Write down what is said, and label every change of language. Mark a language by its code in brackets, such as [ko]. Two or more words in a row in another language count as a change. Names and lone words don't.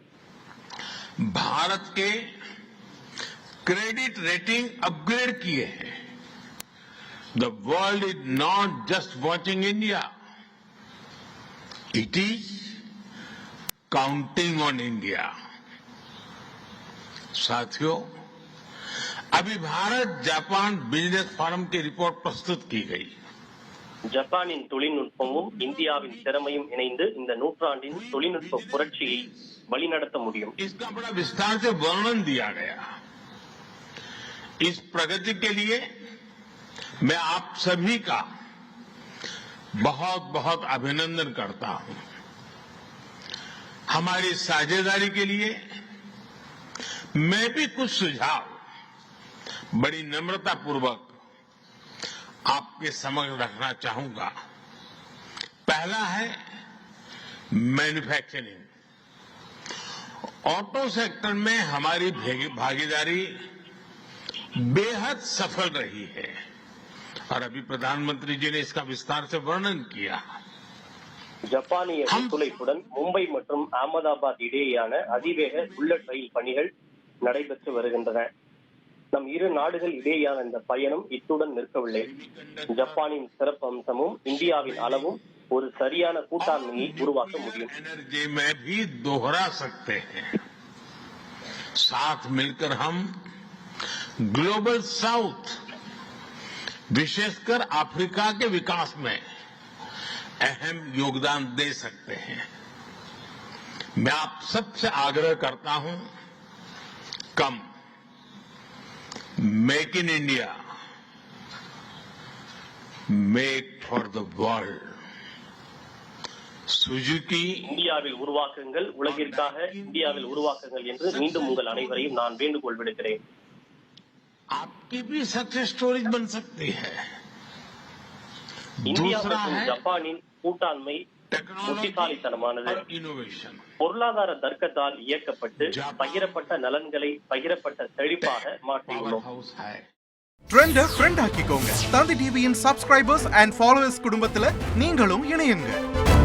[hi] भारत के क्रेडिट रेटिंग अपग्रेड किए हैं. [en] The world is not just watching India, it is counting on India. [hi] साथियों, अभी भारत जापान बिजनेस फोरम की रिपोर्ट प्रस्तुत की गई. [ta] ஜப்பானின் தொழில்நுட்பமும் இந்தியாவின் திறமையும் இணைந்து இந்த நூற்றாண்டின் தொழில்நுட்ப புரட்சியை வழிநடத்த முடியும். [hi] इसका बड़ा विस्तार से वर्णन दिया गया. इस प्रगति के लिए मैं आप सभी का बहुत बहुत अभिनंदन करता हूं. हमारी साझेदारी के लिए मैं भी कुछ सुझाव बड़ी नम्रता पूर्वक आपके समक्ष रखना चाहूंगा. पहला है मैन्युफैक्चरिंग. [en] auto sector [hi] में हमारी भागीदारी बेहद सफल रही है और अभी प्रधानमंत्री जी ने इसका विस्तार से वर्णन किया. [ta] ஜப்பானிய ஒத்துழைப்புடன் மும்பை மற்றும் அகமதாபாத் இடையேயான அதிவேக புல்லட் ரயில் பணிகள் நடைபெற்று வருகின்றன. நம் இரு நாடுகள் இடையேயான இந்த பயணம் இத்துடன் நிற்கவில்லை. ஜப்பானின் சிறப்பு அம்சமும் இந்தியாவின் அளவும் ஒரு சரியான கூட்டாண்மையை உருவாக்க முடியும். [hi] एनर्जी में भी दोहरा सकते हैं. साथ मिलकर हम [en] Global South [hi] विशेषकर अफ्रीका के विकास में अहम योगदान दे सकते हैं। मैं आप सबसे आग्रह करता हूं, [en] come Make in India, make for the world. [hi] सुजुकी [ta] இந்தியாவில் உருவாக்குங்கள், உலகிற்காக இந்தியாவில் உருவாக்குங்கள் என்று மீண்டும் உங்கள் அனைவரையும் நான் வேண்டுகோள் விடுக்கிறேன். [hi] आपकी भी [en] success stories [hi] बन सकती है। [ta] இந்தியா [hi] दूसरा [ta] மற்றும் [hi] है [ta] ஜப்பானின் கூட்டாண்மை புத்திசாலித்தனமானது. [hi] इनोवेशन। [ta] பொருளாதார தர்க்கத்தால் இயக்கப்பட்டு பகிரப்பட்ட நலன்களை பகிரப்பட்ட செழிப்பாக மாற்றியுள்ளோம். [en] trend friend [ta] ஆக்கிக்கோங்க. தந்தி டிவியின் [en] subscribers and followers [ta] குடும்பத்துல நீங்களும் இணையுங்க.